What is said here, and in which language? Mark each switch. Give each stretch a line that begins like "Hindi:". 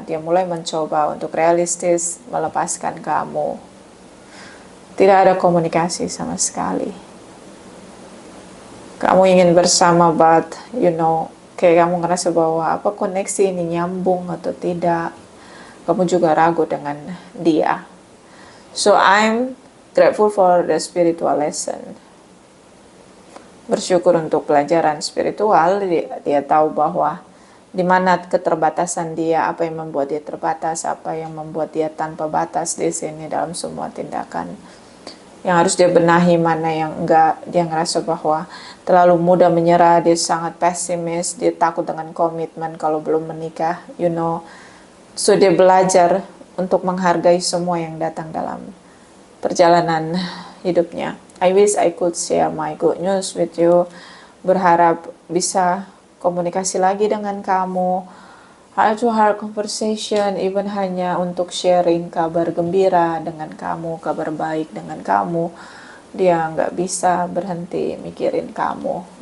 Indonesian: Dia mulai mencoba untuk realistis melepaskan kamu. Tidak ada komunikasi sama sekali. Kamu ingin bersama, but kayak kamu ngerasa bahwa apa koneksi ini nyambung atau tidak. Kamu juga ragu dengan dia.
English: So I'm grateful for the spiritual lesson.
Indonesian: Bersyukur untuk pelajaran spiritual. Dia tahu bahwa di mana keterbatasan dia, apa yang membuat dia terbatas, apa yang membuat dia tanpa batas di sini dalam semua tindakan. Yang harus dia benahi, mana yang enggak. Dia ngerasa bahwa terlalu mudah menyerah, dia sangat pesimis, dia takut dengan komitmen kalau belum menikah, So dia belajar untuk menghargai semua yang datang dalam perjalanan hidupnya.
English: I wish I could share my good news with you.
Indonesian: Berharap bisa komunikasi lagi dengan kamu.
English: Heart to heart conversation, even
Indonesian: hanya untuk sharing kabar gembira dengan kamu, kabar baik dengan kamu. Dia nggak bisa berhenti mikirin kamu.